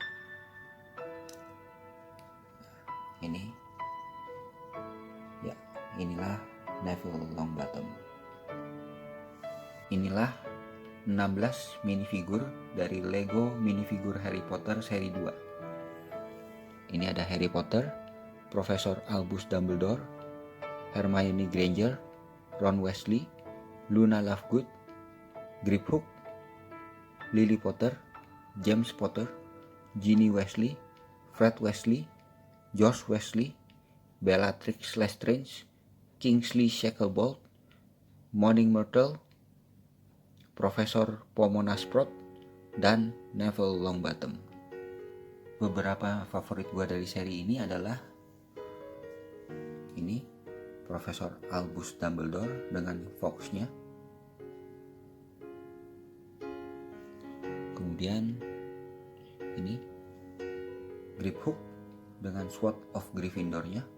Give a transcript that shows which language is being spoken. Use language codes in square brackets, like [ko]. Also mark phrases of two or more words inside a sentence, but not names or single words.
[id] Nah, ini, ya, inilah Neville Longbottom. Inilah 16 minifigure dari Lego minifigure Harry Potter seri 2. Ini ada Harry Potter, Profesor Albus Dumbledore, Hermione Granger, Ron Weasley, Luna Lovegood, Griphook, Lily Potter, James Potter, Ginny Weasley, Fred Weasley, Josh Weasley, Bellatrix Lestrange, Kingsley Shacklebolt, Moaning Myrtle, Profesor Pomona Sprout, dan Neville Longbottom. Beberapa favorit gue dari seri ini adalah ini Profesor Albus Dumbledore dengan Fox-nya. Kemudian ini Griphook dengan Sword of Gryffindor-nya.